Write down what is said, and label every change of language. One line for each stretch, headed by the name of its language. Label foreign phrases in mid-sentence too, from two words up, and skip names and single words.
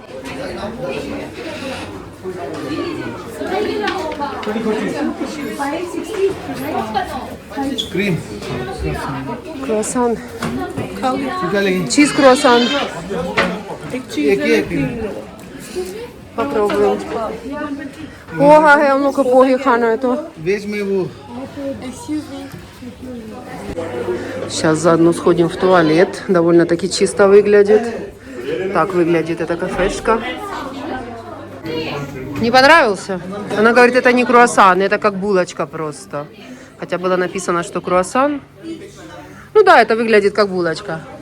Russian: Cream. Круассан. Чиз круассан. Попробуем.
Hindi: Пога है, हम लोग को पोहे खाना है तो. वेज में वो
Russian: Сейчас заодно сходим в туалет. Довольно-таки чисто выглядит. Так выглядит эта кафешка. Не понравился? Она говорит, это не круассан, это как булочка просто. Хотя было написано, что круассан. Ну да, это выглядит как булочка.